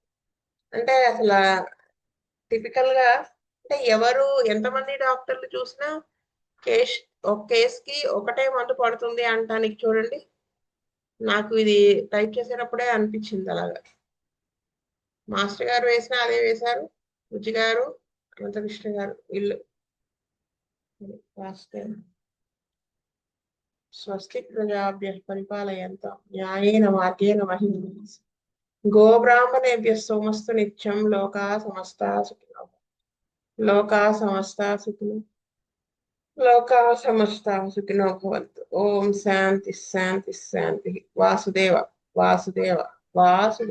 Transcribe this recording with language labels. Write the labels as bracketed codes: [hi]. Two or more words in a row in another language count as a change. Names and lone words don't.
[te] అంటే అసలు టిపికల్ గా అంటే ఎవరు ఎంతమంది డాక్టర్లు చూసినా ఒక కేసుకి ఒకటే మందు పడుతుంది అంటానికి చూడండి. నాకు ఇది టైప్ చేసేటప్పుడే అనిపించింది అలాగా. మాస్టర్ గారు వేసినా అదే వేశారు, బుజ్జి గారు అనంతకృష్ణ గారు ఇల్లు వాస్తవం. [sa] స్వస్తి ప్రజాభ్యः పరిపాలయంతాం న్యాయేన మార్గేణ మహిం గోబ్రాహ్మణేభ్యः సోమస్తు నిత్యం లోకాः సమస్తాः సుఖినో లోకాः సమస్తాः సుఖినో భవంతు. ఓం శాంతి శాంతి శాంతి. వాసుదేవ వాసుదేవ వాసుదేవ.